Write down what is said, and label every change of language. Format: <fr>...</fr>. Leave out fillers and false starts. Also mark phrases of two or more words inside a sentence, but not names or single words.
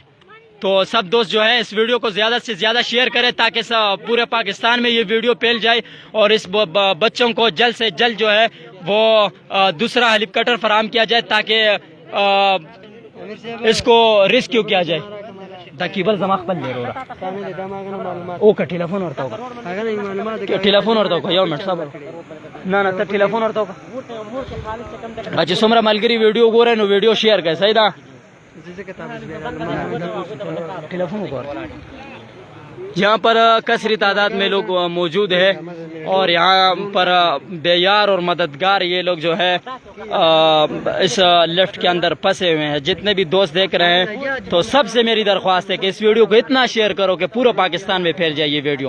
<ur>تو سب دوست جو ہے اس ویڈیو کو زیادہ سے زیادہ شیئر کریں تاکہ پورے پاکستان میں یہ ویڈیو پھیل جائے اور اس بچوں کو جلد سے جلد جو ہے وہ دوسرا ہیلی کاپٹر فراہم کیا جائے تاکہ اس کو ریسکیو کیا جائے.</ur> <ps>دا کیبل زما خپل دی وروره او که ټلیفون ورته وکړه ټلیفون ورته وکړه یو منټ صبر نه ته ټلیفون ورته وکړه چې څومره ملګري ویډیو ګورئ نو ویډیو شیئر کړئ صحیح ده ٹیلیفون</ps> <ur>یہاں پر کثیر تعداد میں لوگ موجود ہیں اور یہاں پر بے یار اور مددگار یہ لوگ جو ہے اس لفٹ کے اندر پھنسے ہوئے ہیں. جتنے بھی دوست دیکھ رہے ہیں تو سب سے میری درخواست ہے کہ اس ویڈیو کو اتنا شیئر کرو کہ پورا پاکستان میں پھیل جائے یہ ویڈیو.</ur>